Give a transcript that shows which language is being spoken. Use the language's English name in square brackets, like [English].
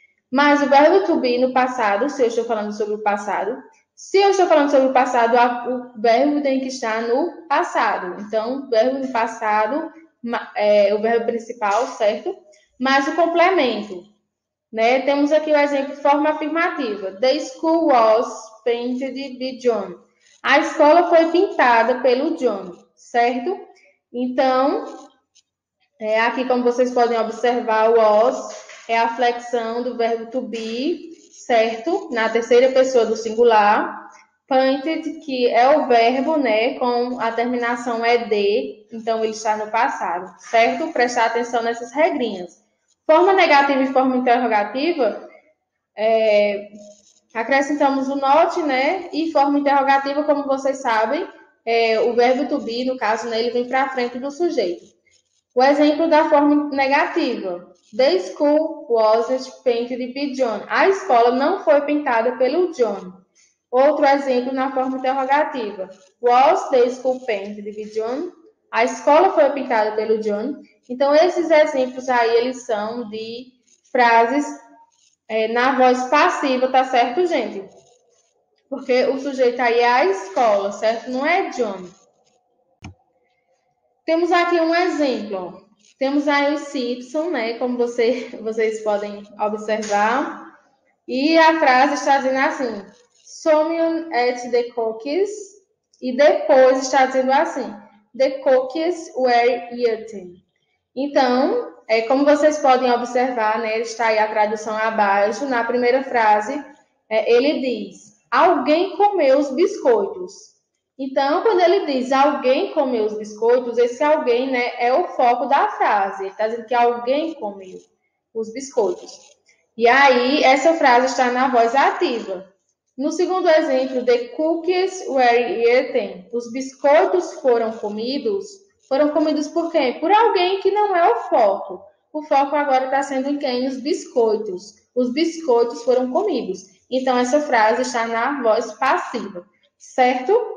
[Portuguese] Mas o verbo to be no passado, se eu estou falando sobre o passado, se eu estou falando sobre o passado, o verbo tem que estar no passado. Então, o verbo no passado é o verbo principal, certo? Mas o complemento, né? Temos aqui o exemplo de forma afirmativa. [English] The school was painted by John. [Portuguese] A escola foi pintada pelo John, certo? Então, aqui como vocês podem observar, o was é a flexão do verbo to be, certo? Na terceira pessoa do singular. Painted, que é o verbo, né, com a terminação ed, então ele está no passado, certo? Prestar atenção nessas regrinhas. Forma negativa e forma interrogativa, acrescentamos o not, né? E forma interrogativa, como vocês sabem, o verbo to be, no caso, né, ele vem para frente do sujeito. O exemplo da forma negativa. [English] The school wasn't painted by John. [Portuguese] A escola não foi pintada pelo John. Outro exemplo na forma interrogativa. [English] Was the school painted by John? [Portuguese] A escola foi pintada pelo John. Então, esses exemplos aí, eles são de frases na voz passiva, tá certo, gente? Porque o sujeito aí é a escola, certo? Não é John. Temos aqui um exemplo. Temos aí o Simpson, né? Como vocês podem observar. E a frase está dizendo assim: [English] Someone ate the cookies. [Portuguese] E depois está dizendo assim: [English] The cookies were eaten. [Portuguese] Então, como vocês podem observar, né? Está aí a tradução abaixo. Na primeira frase, ele diz: Alguém comeu os biscoitos. Então, quando ele diz alguém comeu os biscoitos, esse alguém, né, é o foco da frase. Ele está dizendo que alguém comeu os biscoitos. E aí, essa frase está na voz ativa. No segundo exemplo, [English] the cookies were eaten. [Portuguese] Os biscoitos foram comidos. Foram comidos por quem? Por alguém que não é o foco. O foco agora está sendo em quem? Os biscoitos. Os biscoitos foram comidos. Então, essa frase está na voz passiva. Certo?